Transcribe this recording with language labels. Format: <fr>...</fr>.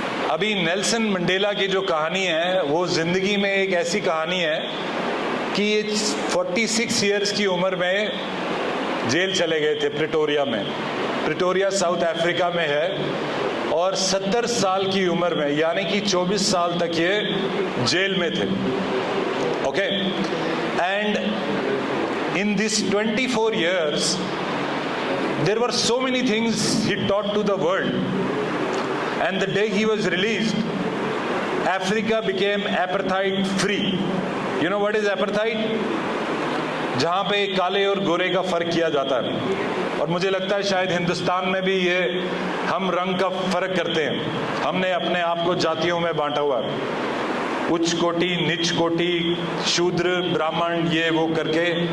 <hi>अभी Nelson Mandela की जो कहानी है वो ज़िंदगी में एक ऐसी कहानी है कि ये 46 ईयर्स की उम्र में जेल चले गए थे प्रिटोरिया में। प्रिटोरिया साउथ अफ्रीका में है और 70 साल की उम्र में, यानी कि 24 साल तक ये जेल में थे।</hi> <en>Okay, and in this 24 years there were so many things he taught to the world, and the day he was released, Africa became apartheid free. You know what is apartheid?</en> <hi>जहाँ पे काले और गोरे का फर्क किया जाता है, और मुझे लगता है शायद हिंदुस्तान में भी ये हम रंग का फर्क करते हैं। हमने अपने आप को जातियों में बांटा हुआ है, उच्च कोटि, नीच कोटि, शूद्र, ब्राह्मण, ये वो करके।</hi>